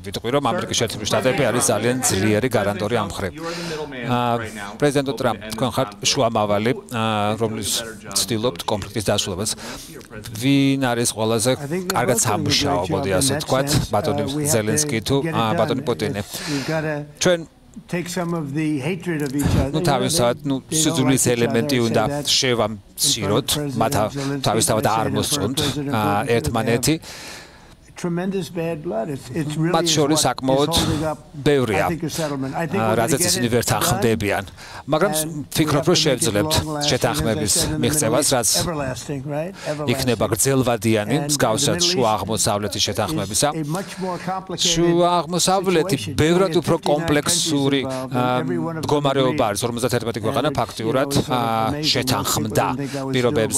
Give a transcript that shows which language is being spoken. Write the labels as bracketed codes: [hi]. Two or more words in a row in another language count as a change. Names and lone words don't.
[ka] ვიტყვი, რომ ამერიკის შეერთებული შტატები არის ძალიან ძლიერი გარანტორი ამ მხრივ. პრეზიდენტ ტრამპ, თქვენ ხართ შუამავალი, რომლის ცდილობთ კონფლიქტის დასრულებას. ვინ არის ყველაზე კარგად სამუშაობოდი, ასე ვთქვათ, ბატონი ზელენსკი თუ ბატონი პუტინი? ჩვენ [en] take some of the hatred of each other. [ka] თავისთავად, სიძულის ელემენტი უნდა შევამციროთ, მათ თავისთავად არ მოსწონთ ერთმანეთი. [en] tremendous bad blood. It's really [ka] მათ შორის საკმაოდ ბევრია. რადგან ისინი ვერ თანხმდებიან. მაგრამ ვფიქრობ, რომ შევძლებთ შეთანხმების მიღწევას, რაც იქნება გრძელვადიანი, მსგავსად შუა აღმოსავლეთის შეთანხმებისა. შუა აღმოსავლეთი ბევრად უფრო კომპლექსური მდგომარეობა არის 51 ქვეყანა ფაქტიურად შეთანხმდა პირობებზე.